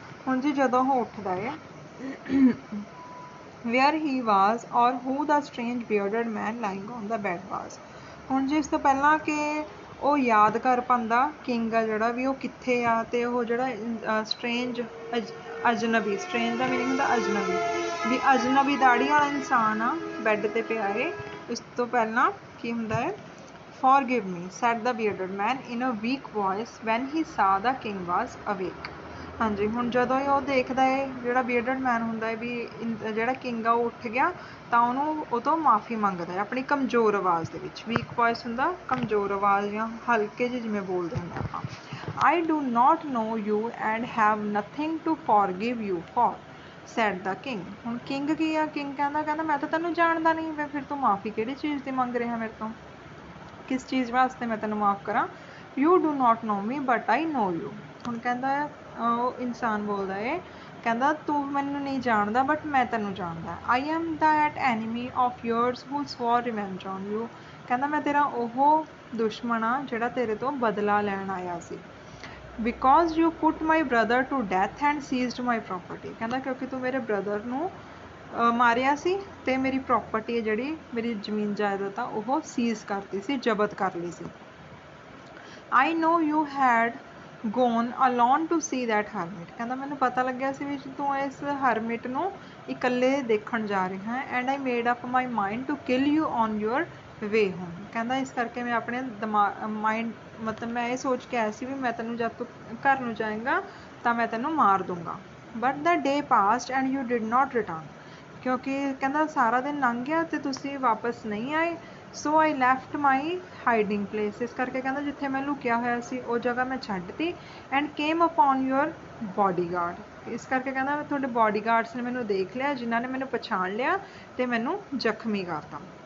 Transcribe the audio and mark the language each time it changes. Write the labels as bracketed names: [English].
[Punjabi] ਹੁਣ ਜੀ ਜਦੋਂ ਉਹ ਉੱਠਦਾ ਹੈ [English] where he was or who the strange bearded man lying on the bed was। [Punjabi] ਹੁਣ ਜੀ ਇਸ ਤੋਂ ਪਹਿਲਾਂ ਕਿ ਉਹ ਯਾਦ ਕਰ ਪਾਉਂਦਾ ਕਿੰਗ ਆ ਜਿਹੜਾ ਵੀ ਉਹ ਕਿੱਥੇ ਆ ਤੇ ਉਹ ਜਿਹੜਾ ਸਟ੍ਰੇਂਜ ਅਜਨਬੀ, ਸਟ੍ਰੇਂਜ ਦਾ ਮੀਨਿੰਗ ਹੁੰਦਾ ਅਜਨਬੀ, ਵੀ ਅਜਨਬੀ ਦਾੜੀ ਵਾਲਾ ਇਨਸਾਨ ਆ ਬੈੱਡ ਤੇ ਪਿਆ ਏ। ਇਸ ਤੋਂ ਪਹਿਲਾਂ ਕੀ ਹੁੰਦਾ ਹੈ, [English] forgive me said the bearded man in a weak voice when he saw the king was awake। [Punjabi] ਹਾਂਜੀ, ਹੁਣ ਜਦੋਂ ਹੀ ਉਹ ਦੇਖਦਾ ਹੈ ਜਿਹੜਾ ਬੀਅਰਡਡ ਮੈਨ ਹੁੰਦਾ ਹੈ ਵੀ ਜਿਹੜਾ ਕਿੰਗ ਆ ਉਹ ਉੱਠ ਗਿਆ, ਤਾਂ ਉਹਨੂੰ ਉਹ ਤੋਂ ਮਾਫੀ ਮੰਗਦਾ ਹੈ ਆਪਣੀ ਕਮਜ਼ੋਰ ਆਵਾਜ਼ ਦੇ ਵਿੱਚ। ਵੀਕ ਵੌਇਸ ਹੁੰਦਾ ਕਮਜ਼ੋਰ ਆਵਾਜ਼ ਜਾਂ ਹਲਕੇ ਜਿਹੇ ਜਿਵੇਂ ਬੋਲਦੇ ਹੁੰਦੇ ਆਪਾਂ। [English] I do not know you and have nothing to forgive you for said the king। [Punjabi] ਹੁਣ ਕਿੰਗ ਕੀ ਆ, ਕਿੰਗ ਕਹਿੰਦਾ ਮੈਂ ਤਾਂ ਤੈਨੂੰ ਜਾਣਦਾ ਨਹੀਂ, ਮੈਂ ਫਿਰ ਤੂੰ ਮਾਫੀ ਕਿਹੜੀ ਚੀਜ਼ ਦੀ ਮੰਗ ਰਿਹਾ ਮੇਰੇ ਤੋਂ, ਕਿਸ ਚੀਜ਼ ਵਾਸਤੇ ਮੈਂ ਤੈਨੂੰ ਮਾਫ ਕਰਾਂ। [English] You do not know me but I know you। [Punjabi] ਹੁਣ ਕਹਿੰਦਾ ਉਹ ਇਨਸਾਨ ਬੋਲਦਾ ਏ, ਕਹਿੰਦਾ ਤੂੰ ਮੈਨੂੰ ਨਹੀਂ ਜਾਣਦਾ ਬਟ ਮੈਂ ਤੈਨੂੰ ਜਾਣਦਾ। [English] I am that enemy of yours who swore revenge on you। [Punjabi] ਕਹਿੰਦਾ ਮੈਂ ਤੇਰਾ ਉਹ ਦੁਸ਼ਮਣ ਆ ਜਿਹੜਾ ਤੇਰੇ ਤੋਂ ਬਦਲਾ ਲੈਣ ਆਇਆ ਸੀ। [English] Because you put my brother to death and seized my property। [Punjabi] ਕਹਿੰਦਾ ਕਿਉਂਕਿ ਤੂੰ ਮੇਰੇ ਬ੍ਰਦਰ ਨੂੰ ਮਾਰਿਆ ਸੀ ਤੇ ਮੇਰੀ ਪ੍ਰੋਪਰਟੀ ਹੈ ਜਿਹੜੀ ਮੇਰੀ ਜ਼ਮੀਨ ਜਾਇਦਾਦ ਆ ਉਹ ਸੀਜ਼ ਕਰਤੀ ਸੀ, ਜ਼ਬਤ ਕਰ ਲਈ ਸੀ। [English] I know you had gone alone to see that hermit। [Punjabi] ਕਹਿੰਦਾ ਮੈਨੂੰ ਪਤਾ ਲੱਗਿਆ ਸੀ ਵੀ ਤੂੰ ਇਸ ਹਰਮਿਟ ਨੂੰ ਇਕੱਲੇ ਦੇਖਣ ਜਾ ਰਿਹਾ ਹੈ। [English] And I made up my mind to kill you on your way home। [Punjabi] ਕਹਿੰਦਾ ਇਸ ਕਰਕੇ ਮੈਂ ਆਪਣੇ ਮਾਈਂਡ ਮਤਲਬ ਮੈਂ ਇਹ ਸੋਚ ਕੇ ਆਇਆ ਸੀ ਵੀ ਮੈਂ ਤੈਨੂੰ ਜਦ ਤੂੰ ਘਰ ਨੂੰ ਜਾਏਗਾ ਤਾਂ ਮੈਂ ਤੈਨੂੰ ਮਾਰ ਦੂੰਗਾ। [English] But the day passed and you did not return। [Punjabi] ਕਿਉਂਕਿ ਕਹਿੰਦਾ ਸਾਰਾ ਦਿਨ ਲੰਘ ਗਿਆ ਤੇ ਤੁਸੀਂ ਵਾਪਸ ਨਹੀਂ ਆਏ। [English] So I left my hiding place. [Punjabi] ਇਸ ਕਰਕੇ ਕਹਿੰਦਾ ਜਿੱਥੇ ਮੈਂ ਲੁਕਿਆ ਹੋਇਆ ਸੀ ਉਹ ਜਗ੍ਹਾ ਮੈਂ ਛੱਡਤੀ। [English] And came upon your bodyguard. [Punjabi] ਇਸ ਕਰਕੇ ਕਹਿੰਦਾ ਤੁਹਾਡੇ ਬੋਡੀਗਾਰਡਸ ਨੇ ਮੈਨੂੰ ਦੇਖ ਲਿਆ, ਜਿਨ੍ਹਾਂ ਨੇ ਮੈਨੂੰ ਪਛਾਣ ਲਿਆ ਤੇ ਮੈਨੂੰ ਜ਼ਖਮੀ ਕਰਤਾ।